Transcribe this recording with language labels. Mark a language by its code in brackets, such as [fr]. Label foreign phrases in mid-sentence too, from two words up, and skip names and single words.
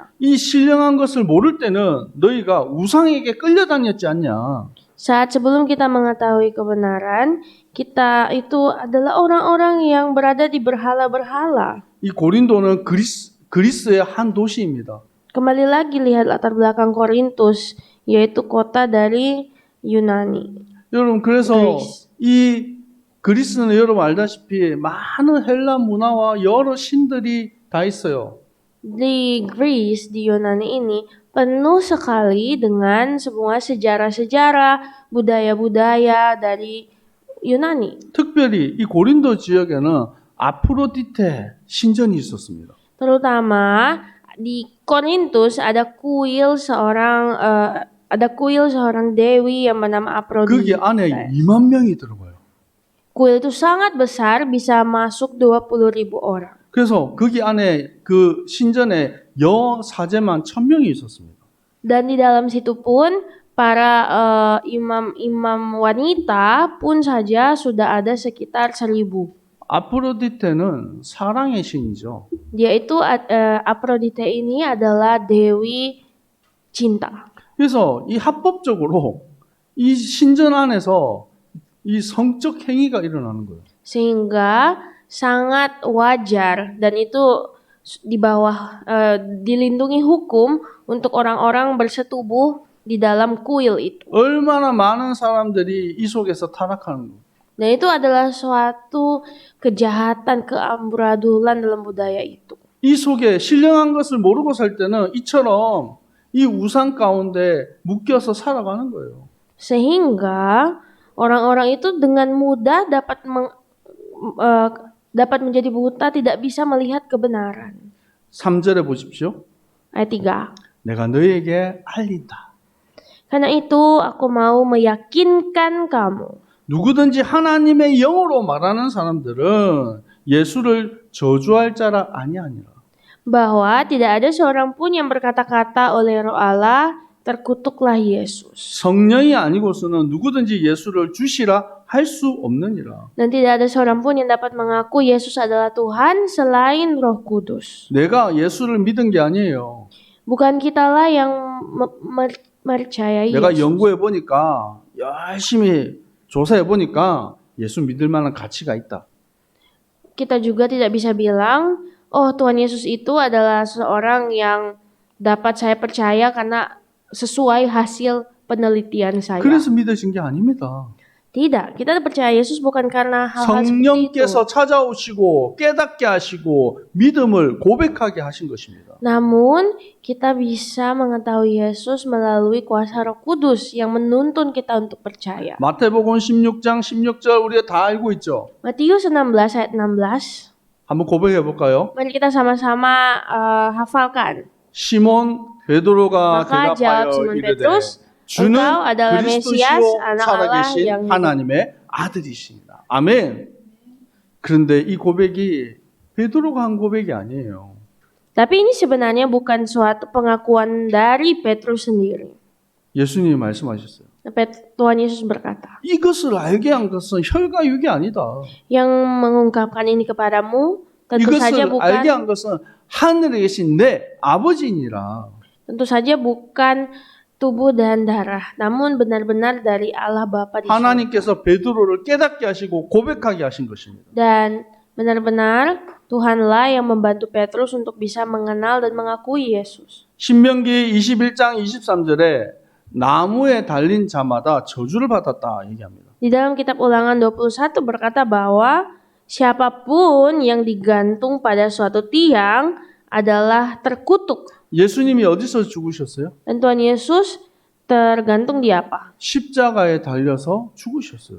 [ko] 이 신령한 것을 모를 때는 너희가 우상에게 끌려다녔지 않냐. [id] Saat sebelum kita mengetahui kebenaran, kita itu adalah orang-orang yang berada di berhala-berhala. [ko] 이 고린도는 그리스의 한 도시입니다. [id] Kembali lagi lihat latar belakang Korintus, yaitu kota dari Yunani. [ko] 여러분 그래서 그리스. 이 그리스는 여러분 알다시피 많은 헬라 문화와 여러 신들이 다 있어요. [id] Di Greece, di Yunani ini penuh sekali dengan semua sejarah-sejarah, budaya-budaya dari Yunani. [ko] 특별히 이 고린도 지역에는 아프로디테 신전이 있었습니다. [id] Terutama di Korintus ada kuil seorang dewi yang bernama [ko] 거기 [id] Aphrodite. [ko] 안에 2만 명이 들어가요. [id] Kuil itu sangat besar, bisa masuk 20.000 orang. [ko] 그래서 거기 안에 그 신전에 여사제만 1,000명이 있었습니다. [id] Dan di dalam situ pun para imam-imam wanita pun saja sudah ada sekitar 1.000. [ko] 아프로디테는 사랑의 신이죠. [id] Dia itu Aphrodite ini adalah dewi cinta. [ko] 그래서 이 합법적으로 이 신전 안에서 이 성적 행위가 일어나는 거예요. [id] Sehingga sangat wajar dan itu di bawah dilindungi hukum untuk orang-orang bersetubuh di dalam kuil itu. [ko] 얼마나 많은 사람들이 이 속에서 타락하는 거예요. [id] Dan itu adalah suatu kejahatan, keamburadulan dalam budaya itu. [ko] 이 속에 신령한 것을 모르고 살 때는 이처럼 이 우상 가운데 묶여서 살아가는 거예요. [id] Sehingga orang-orang itu dengan mudah dapat menjadi buta, tidak bisa melihat kebenaran. [ko] 3절에 보십시오. [id] Ayat 3. [ko] 내가 너희에게 알린다. [id] Karena itu aku mau meyakinkan kamu. [ko] 누구든지 하나님의 영으로 말하는 사람들은 예수를 저주할 자라 아니하니라. [id] Bahwa tidak ada seorang pun yang berkata-kata oleh Roh Allah, terkutuklah Yesus. [ko] 성령이 아니고서는 누구든지 예수를 주시라 할 수 없느니라. [id] Dan tidak ada seorang pun yang dapat mengaku Yesus adalah Tuhan selain Roh Kudus. [ko] 내가 예수를 믿은 게 아니에요. [id] Bukan kitalah yang percayai [ko] 내가 [id] Yesus. [ko] 연구해 보니까 열심히 조사해 보니까 예수 믿을 만한 가치가 있다. [id] Kita juga tidak bisa bilang, oh Tuhan Yesus itu adalah seorang yang dapat saya percaya karena sesuai hasil penelitian saya. [ko] 그래서 믿으신 게 아닙니다. [id] Tidak, kita percaya Yesus bukan karena hal-hal seperti itu. [ko] 성령께서 찾아오시고 깨닫게 하시고 믿음을 고백하게 하신 것입니다. [id] Namun, kita bisa mengetahui Yesus melalui kuasa Roh Kudus yang menuntun kita untuk percaya. [ko] 마태복음 16장 16절 우리가 다 알고 있죠. [id] Matius 16 ayat 16. [ko] 한번 고백해 볼까요? [id] Mari kita sama-sama hafalkan. [ko] 시몬 베드로가 [id] Maka jawab [ko] 대답하여 [id] Simon [ko] 이르되 [id] Petrus, [ko] 주는 [id] Engkau adalah Mesias, [ko] 그리스도시요 [id] anak Allah [ko] 살아계신 [id] yang hidup. [ko] 하나님의 아들이십니다. 아멘. 그런데 이 고백이 베드로가 한 고백이 아니에요. [id] Tapi ini sebenarnya bukan suatu pengakuan dari Petrus sendiri. [ko] 예수님이 말씀하셨어요. [id] Tuhan Yesus berkata, [ko] 이것을 알게 한 것은 혈과 육이 아니다. [id] yang mengungkapkan ini kepadamu tentu saja [ko] 이것을 알게 한 [id] bukan [ko] 것은 하늘에 계신 내 아버지니라. [id] bukan tubuh dan darah, namun benar-benar dari Allah Bapa di surga. [ko] 하나님께서 베드로를 깨닫게 하시고 고백하게 하신 것입니다. [id] Dan benar-benar Tuhanlah yang membantu Petrus untuk bisa mengenal dan mengakui Yesus. [ko] 신명기 21장 23절에 나무에 달린 자마다 저주를 받았다 얘기합니다. [id] Di dalam kitab Ulangan 21 berkata bahwa siapapun yang digantung pada suatu tiang adalah terkutuk. [ko] 예수님이 어디서 죽으셨어요? [id] Dan Tuhan Yesus tergantung di apa? [ko] 십자가에 달려서 죽으셨어요.